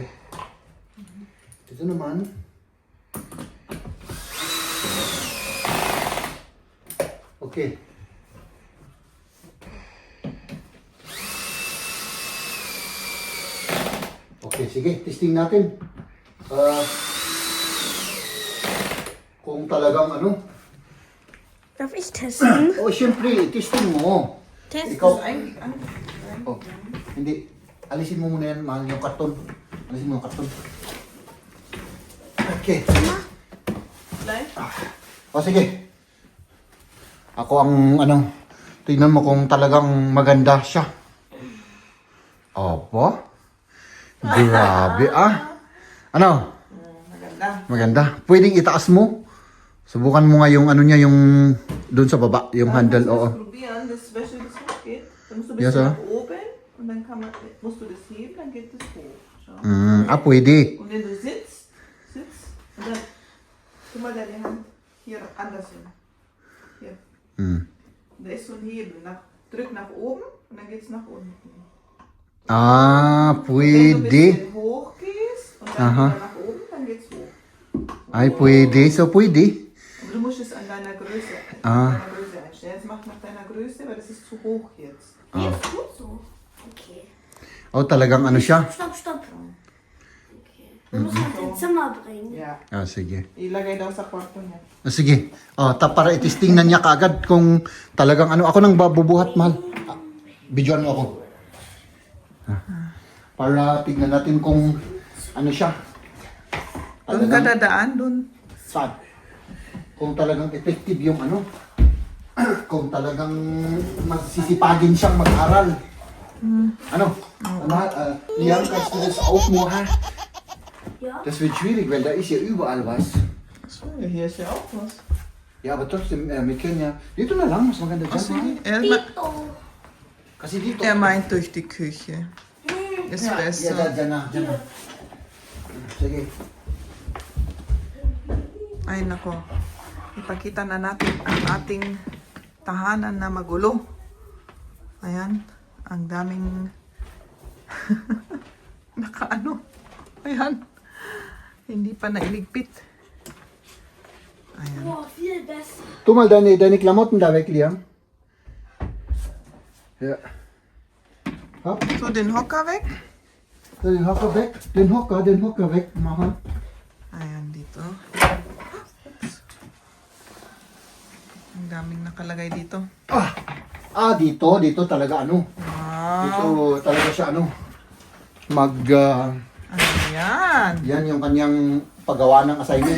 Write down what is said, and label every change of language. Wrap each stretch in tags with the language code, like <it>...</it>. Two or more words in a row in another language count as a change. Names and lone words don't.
<tl>Ito naman. Okay. Okay, sige, testing natin. Kung talagang ano.</tl> <de>Darf ich testen?</de> <tl>Oh, syempre, testing mo.</tl> <de>Testen.</de> <tl>Ikaw,</tl> <de>Eigentlich,</de> <tl>oh, hindi. Alisin mo muna yan, mahal yung karton. Alisin mo yung karton. Okay.</tl> <de>Gleich?</de> <tl>O sige. Ako ang ano, tingnan mo kung talagang maganda siya. Opo. Grabe ah. Ano? Maganda. Maganda. Pwedeng itaas mo. Subukan mo nga yung ano niya, yung doon sa baba, yung handle,</tl> <de>Musst du</de> <tl>oo.</tl> <de>das probieren, das, weißt du, das hochgeht. Dann musst du ein Ja, bisschen so. nach oben und dann musst du das heben, dann geht das hoch. Schau.</de> <tl>Pwede.</tl> <de>Und wenn du sitzt und dann, guck mal deine Hand hier andersrum. Hier. Da ist so ein Hebel. Drück nach oben und dann geht es nach unten. Wenn du ein</de> <tl>Pwede.</tl> <de>bisschen hoch gehst und dann Aha. wieder nach oben, dann geht es hoch.</de> <tl>Ay, pwede. So, pwede.</tl> <de>Aber du musst es an deiner Größe, einstellen. Jetzt mach nach deiner Größe, weil das ist zu hoch jetzt. Hier ist gut so.</de> <tl>Okay. Oh, talagang ano siya?</tl> <de>Stopp, stopp. Okay. Wir müssen das ins Zimmer bringen. Ja.</de> <tl>Sige. Ilagay daw sa kwarto niya. Sige. Para itisting na niya kaagad kung talagang ano. Ako nang babubuhat, mahal. Bidyoan mo ako. Para tignan natin kung ano siya. Doon ka dadaan, doon. Saan? Kung talagang effective yung ano. Kung talagang magsisipagin siyang mag-aral. Ano?</tl> <de>Liam, kannst du das aufmachen? Ja. Das wird schwierig, weil da ist ja überall was. Achso, hier ist ja auch was. Ja, aber trotzdem, wir können ja...</de> <tl>Dito na lang, mas maganda dyan. mahal. Dito. Kasi dito...</tl> <de>Er meint durch die Küche. Ist Ja, besser.</de> <tl>dyan na. Sige. Ay nako. Ipakita na natin ang ating tahanan na magulo. Ayan. Ang daming nakaano. Ayan. Hindi pa nailigpit. Ayan.</tl> <de>Boah, viel besser. Tu mal deine Klamotten da weg, Liam. Ja. Hopp, So, den Hocker weg. den Hocker weg. Den Hocker weg machen.</de> <tl>Ayan, dito. Ang daming nakalagay dito. Dito talaga ano. Dito talaga siya mag Ano yan? yan yung kanyang paggawa ng assignment.</tl>